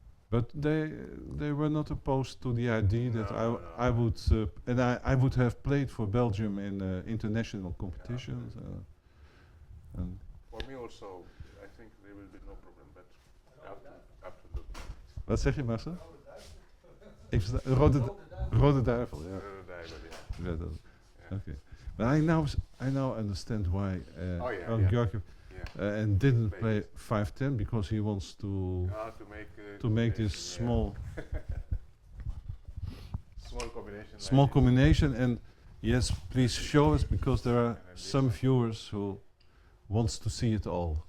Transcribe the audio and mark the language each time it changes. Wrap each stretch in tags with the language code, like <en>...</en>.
<en>But they were not opposed to the idea that No, I would and I would have played for Belgium in international competitions. And For me also, I think there will be no problem, but after the</en> <nl>wat zeg je, Marcel? Ik versta Rode Duivel, ja. Ja, dat- Okay.</nl> <en>But I now understand why Georgiev and didn't play 5-10, because he wants to make this small small combination. And yes, please show us, because there are some viewers who wants to see it all.</en>